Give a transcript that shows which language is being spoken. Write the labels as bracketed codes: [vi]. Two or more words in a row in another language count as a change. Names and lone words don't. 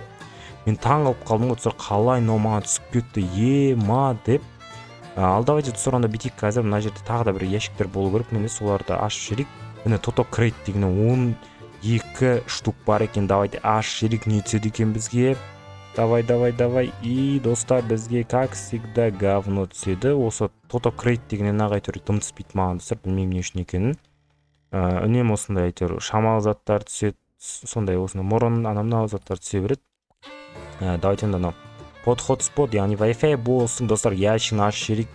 [kk] Мен таң қалып қалдым достар, қалай мынау маған түсіп кетті, ема деп. Ал давайте достар, онда бүйтейік. Қазір мына жерде тағы да бір ящиктер болу керек. Мен соларды ашып жіберейік. Міне [en] Total Crate [kk] деген 12 штук бар екен. Давайте ашып жіберейік, не түседі екен бізге. Давай. И достар, бізге [ru] как всегда говно [kk] түседі. Осы [en] Total Crate [kk] дегеннен әйтеуір дым түспейді маған достар, білмеймін не үшін екенін. Үнемі осындай әйтеуір шамалы заттар түседі, сондай осындай мұрын, анау заттар түсе береді. Давайте мынау подход-спот, яғни Wi-Fi болсын достар, ящигін ашып жіберейік.